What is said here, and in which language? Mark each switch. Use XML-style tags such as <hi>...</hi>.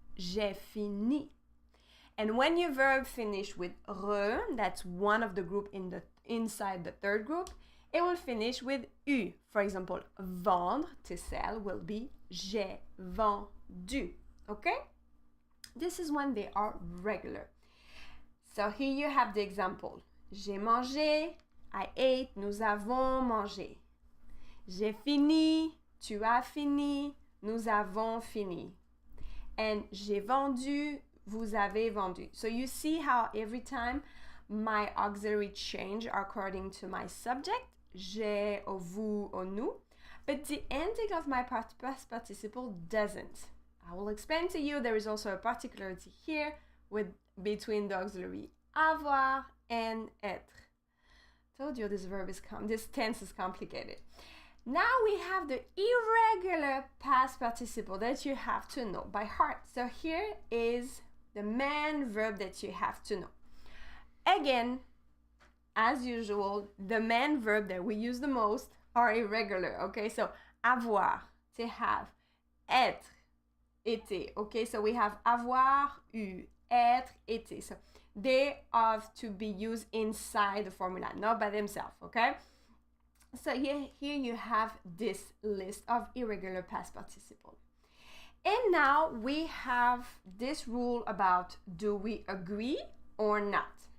<fr>J'ai fini.</fr> <en>And when your verb finish with re, that's one of the group in inside the third group, it will finish with U. For example, vendre, to sell, will be</en> <fr>j'ai vendu.</fr> <en>Okay? This is when they are regular. So here you have the example.</en> <fr>J'ai mangé,</fr> <en>I ate,</en> <fr>nous avons mangé. J'ai fini, tu as fini, nous avons fini. And j'ai vendu, vous avez vendu.</fr> <en>So you see how every time my auxiliary change according to my subject, j'ai, or vous, or nous, but the ending of my past participle doesn't. I will explain to you. There is also a particularity here between the auxiliary avoir and être. Told you this tense is complicated. Now we have the irregular past participle that you have to know by heart. So here is the main verb that you have to know. Again, as usual, the main verb that we use the most are irregular, okay? So avoir, to have, être, été, okay? So we have avoir, eu, être, été. So they have to be used inside the formula, not by themselves, okay? So here you have this list of irregular past participle. And now we have this rule about do we agree or not.</en>